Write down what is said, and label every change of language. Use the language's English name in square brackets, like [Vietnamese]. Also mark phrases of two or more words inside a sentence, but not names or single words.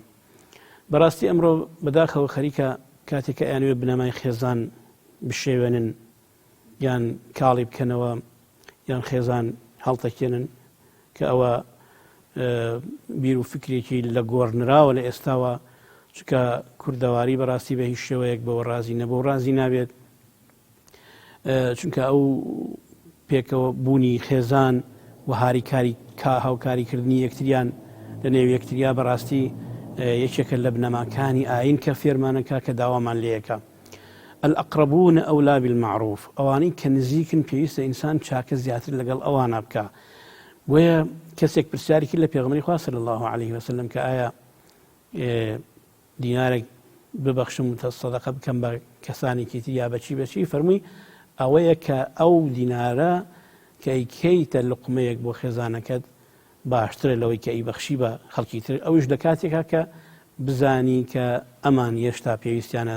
[Central Kurdish] بەڕاستی ئەمڕۆ بەداخەوە خەریکە کاتێک کە ئەیانوێ بنەمای خێزان بشێوێنن یان کاڵی بکەنەوە یان خێزان هەڵتەکێنن کە ئەوە بیر و فکرێکی لە گۆڕنراوە لە ئێستاوە، چکە کوردەواری بەڕاستی بە هیچ شێوەیەک بەوە ڕازی نەبوو ڕازی نابێت، چونکە ئەو پێکەوە بوونی خێزان و هاریکاری هاوکاریکردنی یەکتریان لە نێو یەکتریا بەڕاستی یەکێکە لە بنەماکانی ئاین کە فێرمانەکە کە داوامان لێیەکە. [Arabic] الأقربون أولى بالمعروف، [Central Kurdish] ئەوانەی کە نزیکن پێویستە ئینسان چاکە زیاتر لەگەڵ ئەوانە بکە. وەیە کەسێک پرسیارێکی لە پێغەمبەری خوا [Arabic] صلی الله عليه وسلم [Central Kurdish] کە ئایا دینارێک ببەخشم و سەدەقە بکەم بە کەسانێکی تر یا بەچی فەرمووی ئەوەیە کە ئەو دینارە کە ئەیکەیتە لوقمەیەک بۆ خێزانەکەت باشترە لەوەی کە ئەیبەخشی بە خەڵکی تر، ئەوش لە کاتێکا کە بزانی کە ئەمان هێشتا پێویستیانە.